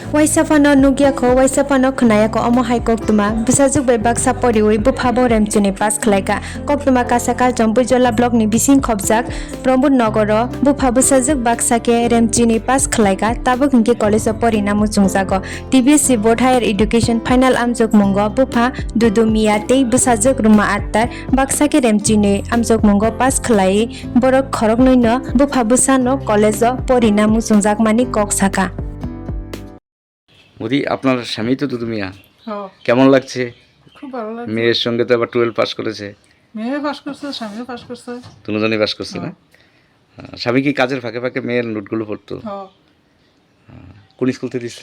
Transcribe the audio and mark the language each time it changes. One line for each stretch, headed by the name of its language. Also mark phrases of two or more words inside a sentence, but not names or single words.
Kok Borok: Waisafano nugiako waisafano khnayako omohai koktuma busajuk bebak sapori oi bufabo remchune pas khlaika koktuma kasaka jombujola block ni bising khobjak Prombut nogoro bufa busajuk baksake remchini pas khlaika tabuk hingke
English: college of
Kok Borok: porinamu chungjago TBSC Board Higher Education final amjok mungo bufa dudumia tei busajuk ruma attar baksake remchini amjok mungo pas khlai borok khorok noino bufa busano
English: college of
Kok Borok: porinamu chungjak mani kok saka
Bangla: মোদি আপনার স্বামী তো দুদু মিয়া হ্যাঁ, কেমন লাগছে? খুব ভালো লাগছে। মেয়ের সঙ্গে তো আবার 12 পাস করেছে, মেয়ে পাস করছে, স্বামীও পাস করছে। দুজনেই পাস করছে না? স্বামী কি কাজের ফাঁকে ফাঁকে মেয়ের নোটগুলো পড়তো? হ্যাঁ, কোন স্কুল থেকে দিচ্ছে?